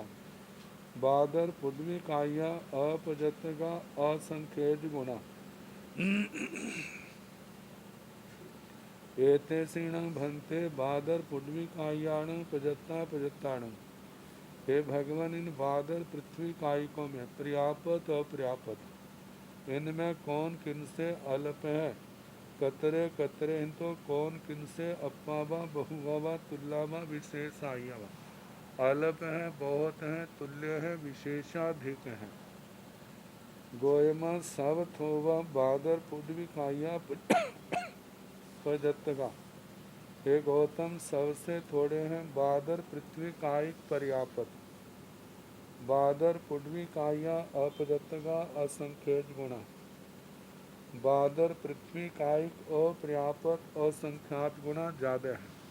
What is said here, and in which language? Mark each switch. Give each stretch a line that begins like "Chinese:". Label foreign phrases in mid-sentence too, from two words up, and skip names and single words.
Prakrit languages: बादर पुड्वी काया अपजतगा असंख्यज गुणा। एतेसीण भंते बादर पुड्वी कायाण पजत्ता पजत्ताण।
Hindi: हे भगवान, इन बादर पृथ्वी कायिकों में पर्याप्त अपर्याप्त इनमें कौन किनसे अल्प है।
Prakrit languages: कतरे कतरे हिंतो
Hindi: कौन किनसे
Prakrit languages: अप्पावा बहुआवा तुल्लावा विशेषाहियावा।
Hindi: अल्प है, बहुत है, तुल्य है, विशेषाधिक है।
Prakrit languages: गोयमा सब थोवा बादर पुड्वी काया पजत्तगा।
Hindi: हे गौतम, सबसे थोड़े हैं बादर पृथ्वी कायिक पर्याप्त।
Prakrit languages: बादर पुड्वी काया अपजतगा असंख्यज गुणा।
Hindi: बादर पृथ्वी कायिक अपर्याप्त असंख्यात गुणा ज्यादा है।